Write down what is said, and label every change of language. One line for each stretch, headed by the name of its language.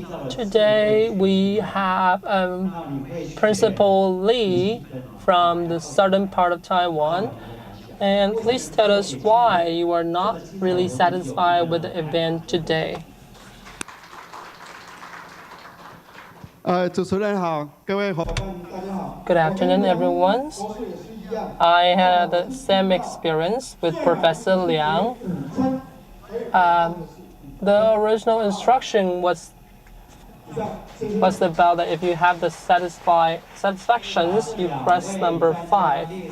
English: Today we have Principal Lee from the southern part of Taiwan. And please tell us why you are not really satisfied with the event today.
Chinese: 主持人好，各位伙伴大家好。
English: Good afternoon, everyone. I had the same experience with Professor Liang. The original instruction was about that if you have the satisfactions, you press number 5.